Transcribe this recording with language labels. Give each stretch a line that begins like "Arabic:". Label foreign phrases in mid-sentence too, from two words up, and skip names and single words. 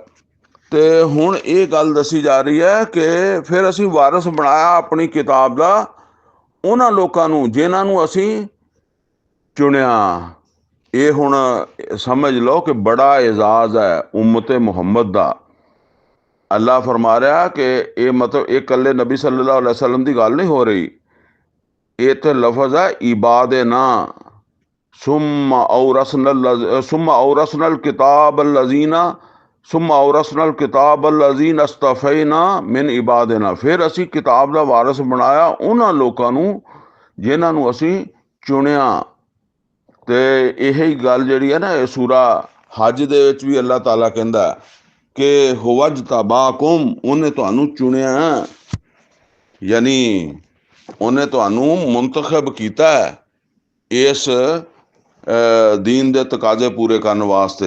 Punjabi: تو ہن یہ گل دسی جا رہی ہے کہ فیر اسی وارث بنایا اپنی کتاب دا انہاں لوکاں نوں جنہاں نوں اسی چنیا. یہ ہن سمجھ لو کہ بڑا اعزاز ہے امت محمد دا. اللہ فرما رہا کہ یہ مطلب اک کلے نبی
Arabic: صلى الله عليه وسلم
Punjabi: کی گل نہیں ہو رہی، یہ تو لفظ ہے
Arabic: عبادنا. ثم أورثنا الكتاب الذين اصطفينا من عبادنا,
Punjabi: فیر اسی کتاب کا وارث بنایا انہاں لوکاں نوں جنہاں نوں اسی چنیا. تو یہی گل جیہڑی ہے نا سورہ حج دے وچ بھی اللہ تعالیٰ کہندا کہ هو اجتباكم، انہیں تہانوں چنیا، یعنی انہیں تہانوں منتخب کیتا اس دین دے تقاضے پورے کرنے واسطے.